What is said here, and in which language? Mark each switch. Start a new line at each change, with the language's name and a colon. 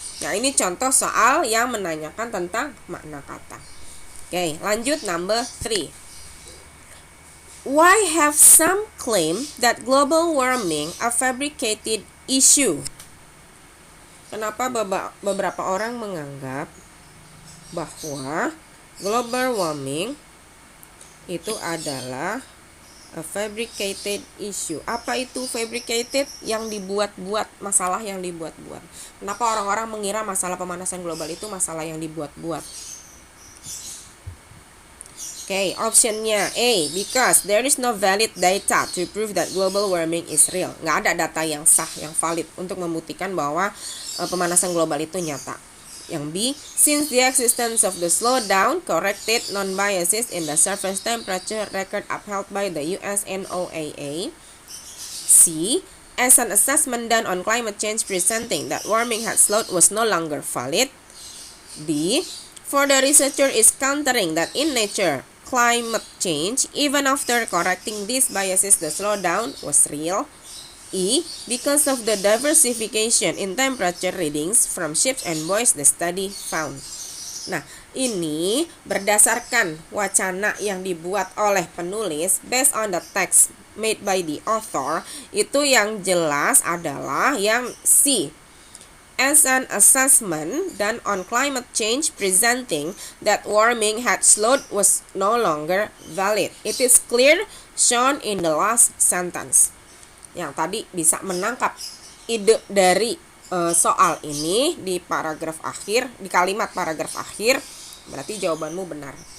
Indonesian: Nah, ini contoh soal yang menanyakan tentang makna kata. Oke, lanjut number 3.
English: Why have some claim that global warming a fabricated issue?
Indonesian: Kenapa beberapa orang menganggap bahwa global warming itu adalah
English: a fabricated issue.
Indonesian: Apa itu fabricated? Yang dibuat-buat, masalah yang dibuat-buat. Kenapa orang-orang mengira masalah pemanasan global itu masalah yang dibuat-buat?
English: Oke, optionnya A, because there is no valid data to prove that global warming is real.
Indonesian: Nggak ada data yang sah, yang valid untuk membuktikan bahwa pemanasan global itu nyata.
English: Yang B, since the existence of the slowdown corrected non-biases in the surface temperature record upheld by the US NOAA. C, as an assessment done on climate change presenting that warming had slowed was no longer valid. D, for the researcher is countering that in nature, climate change, even after correcting these biases, the slowdown was real. E. Because of the diversification in temperature readings from ships and buoys, the study found.
Indonesian: Nah, ini berdasarkan wacana yang dibuat oleh penulis
English: based on the text made by the author,
Indonesian: itu yang jelas adalah yang C.
English: As an assessment done on climate change presenting that warming had slowed was no longer valid. It is clear shown in the last sentence.
Indonesian: Yang tadi bisa menangkap ide dari soal ini di paragraf akhir, di kalimat paragraf akhir, berarti jawabanmu benar.